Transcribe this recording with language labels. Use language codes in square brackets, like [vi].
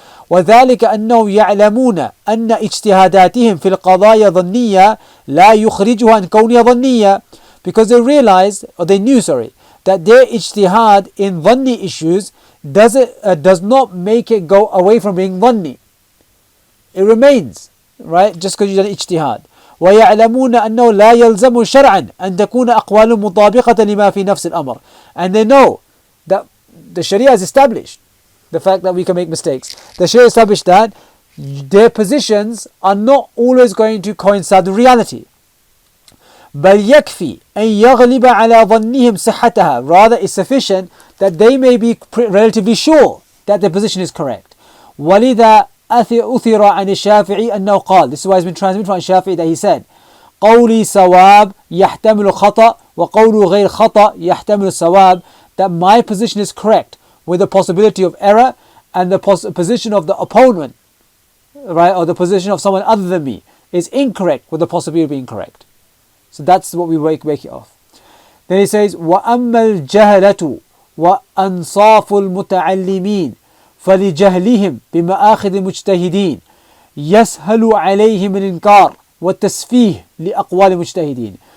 [ar] وذلك أنهم يعلمون أن اجتهاداتهم في القضايا ظنية لا يخرجها عن كونها ظنية, [en] because they realized, or they knew, that their ijtihad in dhanni issues does not make it go away from being dhanni. It remains, right, just because you've done ijtihad. [ar] ويعلمون أنه لا يلزم شرعا أن تكون أقوال مطابقة لما في نفس الأمر. [en] And they know that the Sharia has established the fact that we can make mistakes. The Sharia established that their positions are not always going to coincide with reality. [ar] بل يكفي أن يغلب على ظنهم صحتها. [en] Rather, it's sufficient that they may be relatively sure that their position is correct. [ar] ولذا أثر عن الشافعي أنه قال, [en] this is why it's been transmitted from Shafi'i that he said, [ar] قولي صواب يحتمل خطأ وقول غير خطأ يحتمل صواب, [en] that my position is correct with the possibility of error, and the position of the opponent, right, or the position of someone other than me is incorrect with the possibility of being correct. So that's what we wake it off. Then he says, [ar] وَأَمَّا الْجَهَلَةُ وَأَنصَافُ الْمُتَعَلِّمِينَ فَلِجَهْلِهِمْ بِمَآخِذِ مُجْتَهِدِينَ يَسْهَلُ عَلَيْهِمْ الْإِنْكَارُ وَالتَّسْفِيهِ لِأَقْوَالِ مُجْتَهِدِينَ.